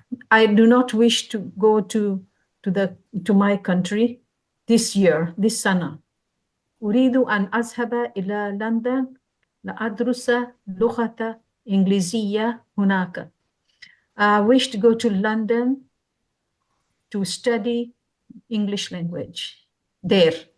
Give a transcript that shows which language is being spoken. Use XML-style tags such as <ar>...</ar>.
<en>I do not wish to go to my country this year, this summer.</en> <ar>أريد أن أذهب إلى لندن لأدرس لغة إنجليزية هناك.</ar> <en>I wish to go to London to study English language there.</en>